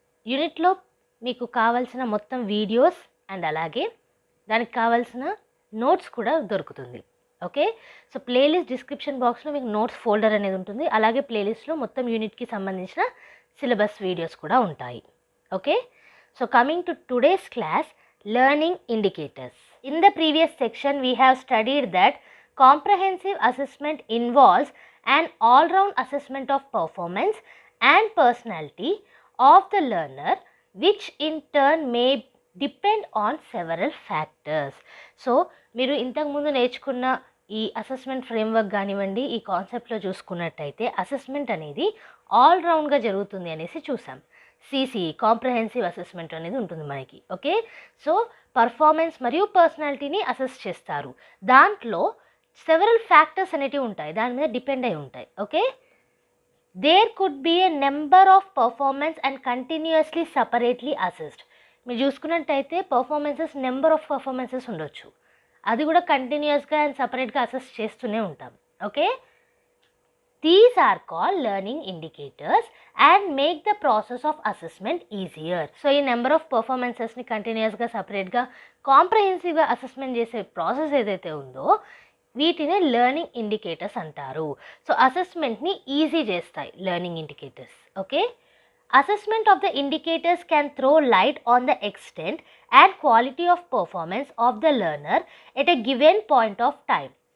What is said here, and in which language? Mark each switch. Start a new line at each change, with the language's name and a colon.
Telugu: యూనిట్లో మీకు కావాల్సిన మొత్తం వీడియోస్ అండ్ అలాగే దానికి కావాల్సిన నోట్స్ కూడా దొరుకుతుంది. ఓకే, సో ప్లేలిస్ట్ డిస్క్రిప్షన్ బాక్స్లో మీకు నోట్స్ ఫోల్డర్ అనేది ఉంటుంది. అలాగే ప్లేలిస్ట్లో మొత్తం యూనిట్కి సంబంధించిన సిలబస్ వీడియోస్ కూడా ఉంటాయి.
English: Okay, so coming to today's class, learning indicators. In the previous section we have studied that comprehensive assessment involves an all-round assessment of performance and personality of the learner, which in turn may depend on several factors.
Telugu: So మీరు ఇంతకు ముందు నేర్చుకున్న ఈ assessment framework కానివ్వండి, ఈ కాన్సెప్ట్లో చూసుకున్నట్టయితే assessment అనేది ఆల్ రౌండ్గా జరుగుతుంది అనేసి చూసాం. CCE కాంప్రహెన్సివ్ అసెస్మెంట్ అనేది ఉంటుంది మనకి. ఓకే, సో పర్ఫార్మెన్స్ మరియు పర్సనాలిటీని అసెస్ చేస్తారు. దాంట్లో సెవరల్ ఫ్యాక్టర్స్ అనేటివి ఉంటాయి, దాని మీద డిపెండ్ అయి ఉంటాయి.
English: Okay, there could be a number of performance and continuously separately assessed.
Telugu: మీరు చూసుకున్నట్టయితే పర్ఫార్మెన్సెస్ నెంబర్ ఆఫ్ పర్ఫార్మెన్సెస్ ఉండొచ్చు, అది కూడా కంటిన్యూస్గా అండ్ సపరేట్గా అసెస్ చేస్తూనే ఉంటాం.
English: Okay, these are called learning indicators and make the process of assessment easier.
Telugu: So ఈ నెంబర్ ఆఫ్ పర్ఫార్మెన్సెస్ని కంటిన్యూస్గా సపరేట్గా కాంప్రహెన్సివ్గా అసెస్మెంట్ చేసే ప్రాసెస్ ఏదైతే ఉందో వీటిని లెర్నింగ్ ఇండికేటర్స్ అంటారు. సో అసెస్మెంట్ని ఈజీ చేస్తాయి learning indicators.
English: Okay, assessment of the indicators can throw light on the extent and quality of performance of the learner at a given point of time.